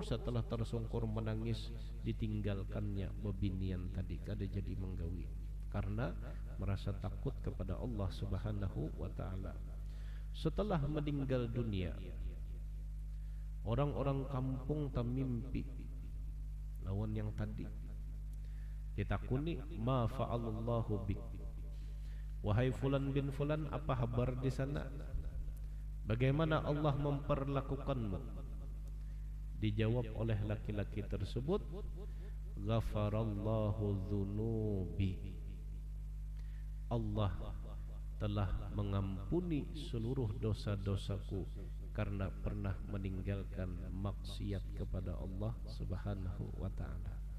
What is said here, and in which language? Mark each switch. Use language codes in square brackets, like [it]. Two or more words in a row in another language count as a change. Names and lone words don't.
[id] Setelah tersungkur menangis, ditinggalkannya bebinian tadi, kada jadi menggawi karena merasa takut kepada Allah [ar] سبحانه وتعالى. [id] Setelah meninggal dunia, orang-orang kampung tamimpi lawan yang tadi. Ditakuni, [ar] ما فعل الله بك، يا فلان بن فلان, [id] apa kabar di sana? Bagaimana Allah memperlakukanmu? Dijawab oleh laki-laki tersebut, [ar] غفر الله ذنوبي, [id] Allah telah mengampuni seluruh dosa-dosaku karena pernah meninggalkan maksiat kepada Allah [ar] سبحانه وتعالى.